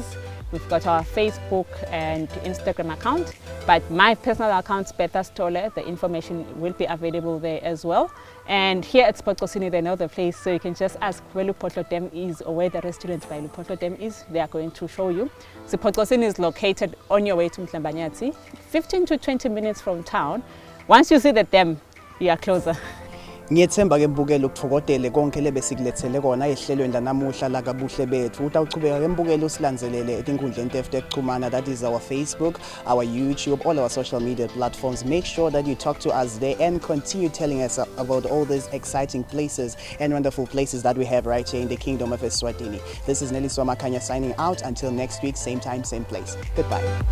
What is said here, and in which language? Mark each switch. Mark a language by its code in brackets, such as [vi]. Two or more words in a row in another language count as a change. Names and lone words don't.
[en] We've got our Facebook and Instagram account, but my personal account, Betha Stole, the information will be available there as well. And here at Spotkosini, they know the place, so you can just ask where Lupotlo Dam is or where the restaurant by Lupotlo Dam is. They are going to show you. So Spotkosini is located on your way to Mhlambanyati, 15 to 20 minutes from town. Once you see the dam, you are closer. [ss] Ngiyethemba ke mbukela ukuthokodele konke lebesikilethele kona ehlelweni lanamuhla la kaBuhle Betfu. Utawuchubeka ke mbukela usilandzelele etinkundleni tethu tekuxhumana, [en] that is our Facebook, our YouTube, all our social media platforms. Make sure that you talk to us there and continue telling us about all these exciting places and wonderful places that we have right here in the Kingdom of Eswatini. This is Nelly Swamakanya signing out. Until next week, same time, same place. Goodbye.